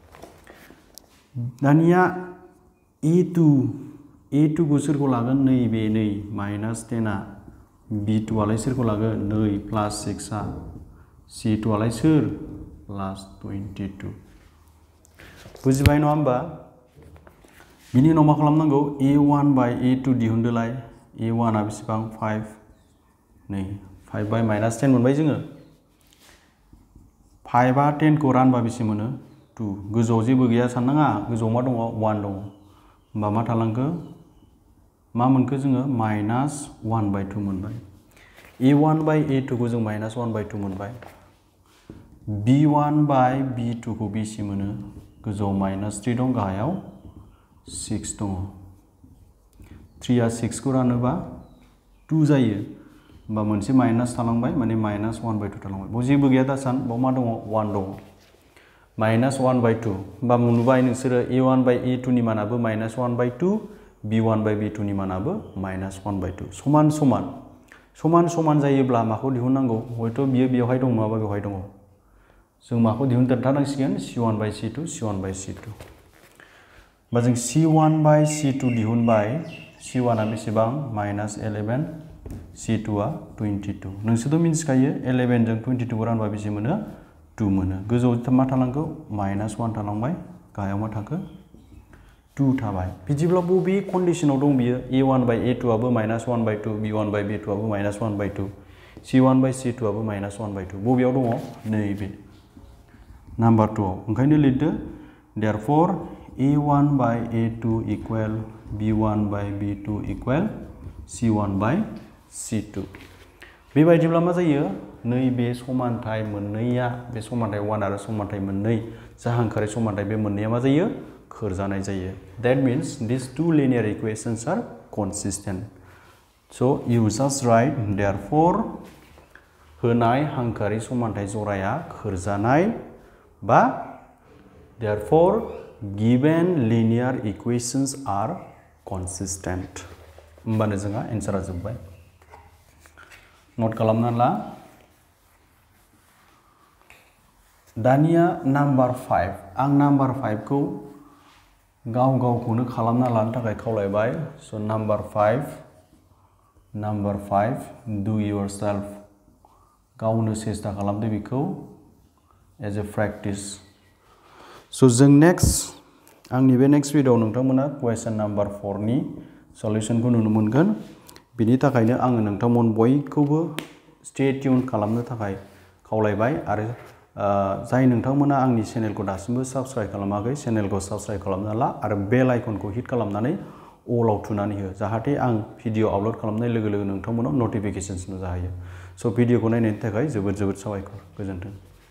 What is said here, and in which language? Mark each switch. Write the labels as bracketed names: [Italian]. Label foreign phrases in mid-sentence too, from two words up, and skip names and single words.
[Bodo] दानिया a2 खौ सोरखौ लागोन नैबे नै minus 10 आ b2 आलाय सोरखौ लागोन नै प्लास 6 आ c2 आलाय सोर प्लास 22 बुजिबाय नङा होमबा बिनि उनाव मा खालामनांगौ a1 by a2 दिहुनदोलाय a1 आ बेसेबां 5 नै 5 by minus 10 मोनबाय जोङो 5 आ 10 खौ रानबा बेसे मोनो 2 गोजौआव जेबो गैया साननाङा गोजौआव मा दङ 1 दङ होमबा मा थालांखो मा मोनखो जोङो minus 1 by 2 मोनबाय a1 by a2 खौ जों minus 1 by 2 मोनबाय b1 by b2 खौ बेसे मोनो गोजौआव minus 3 दं गाहायाव 6 दङ 3 आ 6 खौ रानोबा 2 जायो होमबा मोनसे माइनास थालांबाय माने minus 1 by 2 थालांबाय बाव जेबो गैया दासान बाव मा दङ 1 दङ minus 1 by 2 होमबा नुबाय नोंसोरो a1 by a2 नि मानाबो minus 1 by 2 b1 by b2 नि मानाबो minus 1 by 2 समान जायोब्ला माखौ दिहुननांगौ हयथ' बियो बेवहाय दं नङाबा बेवहाय दङ जों माखौ दिहुनथारनांसिगोन c1 by c2 होमबा जों c1 by c2 दिहुनबाय c1 आ बेसेबां minus 11 c2 आ 22 नोंसोरथ' मिन्थिखायो 11 जों 22 खौ रानबा बेसे मोनो 2 मोनो गोजौआव मा थालांखो minus 1 थालांबाय गाहायाव मा थाखो 2 थाबाय बिदिब्ला बबे कन्डिशनाव दं बियो a1 by a2 आबो minus 1 by 2 b1 by b2 आबो minus 1 by 2 c1 by c2 आबो minus 1 by 2 बबेयाव दङ नैबे नाम्बार 2 आव ओंखायनो लिरदो [English] therefore a1 by a2 equal b1 by b2 equal c1 by c2 [Bodo] बेबायदिब्ला मा जायो नैबे समानथाय मोननैया बे समानथाय 1 आरो समानथाय मोननै जाहांखारि समानथाय बे मोननैया मा जायो खोरजानाय जायो [English] that means these two linear equations are consistent so you just write therefore [Bodo] होनाय हांखारि समानथाय जराया खोरजानाय बा [English] therefore given linear equations are consistent [Bodo] होमबानो जोंहा एन्सारा जोब्बाय नोट खालामना ला दानिया नाम्बार 5 आं नाम्बार 5 खौ गावखौनो खालामना लानो थाखाय खावलायबाय सो नाम्बार 5 [English] do yourself [Bodo] गावनो सेस्था खालामदो बेखौ [English] as a practice [Bodo] सो जों आंनि बे [English] next video [Bodo] नोंथांमोना [English] question number [Bodo] 4 नि सल्युशनखौ नुनो मोनगोन बिनि थाखायनो आङो नोंथांमोन बयखौबो [English] stay tune [Bodo] खालामनो थाखाय खावलायबाय आरो जाय नोंथांमोना आंनि चेनेलखौ दासिमबो साबस्क्राइब खालामाखै चेनेलखौ साबस्क्राइब खालामना ला आरो [English] bell icon [Bodo] हिट खालामनानै अलाव थुनानै हो जाहाथे आं [English] video upload [Bodo] खालामनाय लोगो लोगो नोंथांमोनाव नटिफिकेशन्स नुजाहैयो स' भिडिअखौ नायनायनि थाखाय जोबोद साबायखर गोजोन्थों